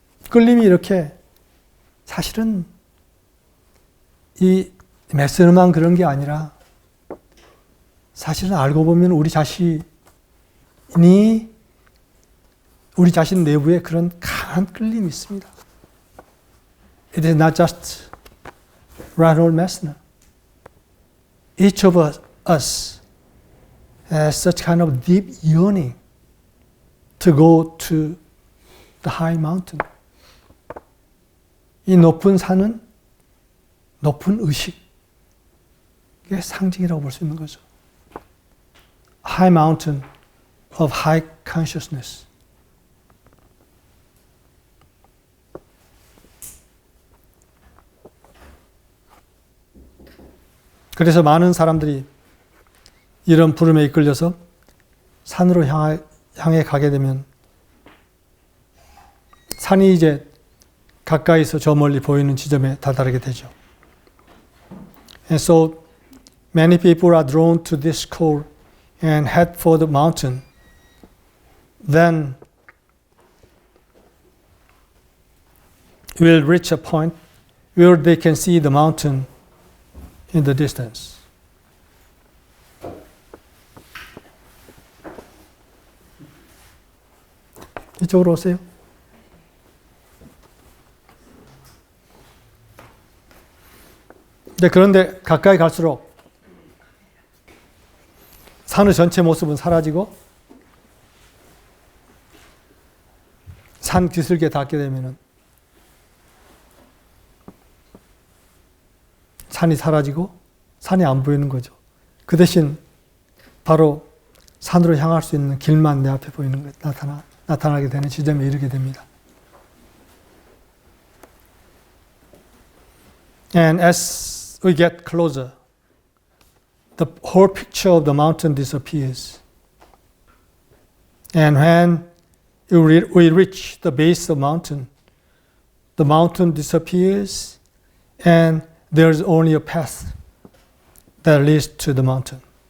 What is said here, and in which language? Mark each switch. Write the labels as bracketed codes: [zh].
[ko] 끌림이 이렇게 사실은 이 메시지만 그런 게 아니라 사실은 알고 보면 우리 자신 내부에 그런 강한 끌림이 있습니다. [en] It is not just Reinhold Messner. Each of us has such kind of deep yearning to go to the high mountain. [ko] 이 높은 산은 높은 의식의 상징이라고 볼 수 있는 거죠. [en] High mountain of high consciousness. [ko] 그래서 많은 사람들이 이런 부름에 이끌려서 산으로 향해 가게 되면 산이 이제 가까이서 저 멀리 보이는 지점에 다다르게 되죠. [en] And so many people are drawn to this call and head for the mountain. Then will reach a point where they can see the mountain in the distance. [ko] 이쪽으로 오세요. 그런데 가까이 갈수록 산의 전체 모습은 사라지고 산 기슭에 닿게 되면은 산이 사라지고 산이 안 보이는 거죠. 그 대신 바로 산으로 향할 수 있는 길만 내 앞에 보이는 것 나타나게 되는 지점에 이르게 됩니다. [en] And as we get closer, the whole picture of the mountain disappears. And when we reach the base of the mountain disappears, and there's only a path that leads to the mountain.